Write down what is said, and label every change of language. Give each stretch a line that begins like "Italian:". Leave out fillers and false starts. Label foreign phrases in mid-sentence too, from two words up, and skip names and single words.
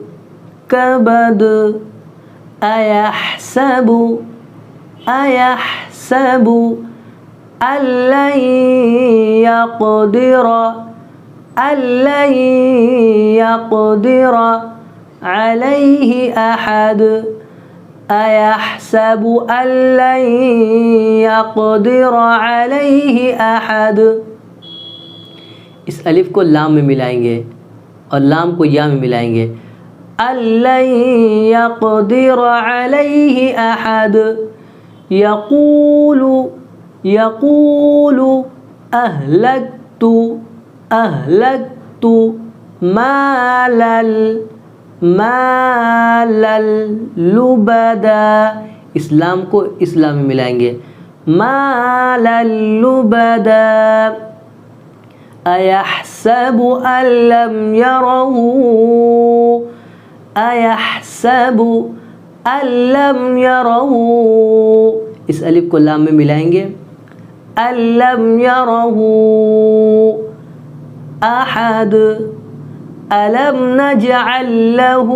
Arabic: أيحسب ألن يقدر عليه أحد. أيحسب ألن يقدر عليه أحد.
Hindi: इस अलिफ को लाम में मिलाएंगे और लाम को या में मिलाएंगे।
Arabic: ألن يقدر عليه أحد. يقول أهلكت مالا لبدا.
Hindi: इस्लाम को इस्लाम में मिलाएंगे।
Arabic: مالا لبدا. أيحسب ألم يره.
Hindi: इस अलिफ को लाम में मिलाएंगे।
Arabic: ألم يره أحد. ألم نجعل له.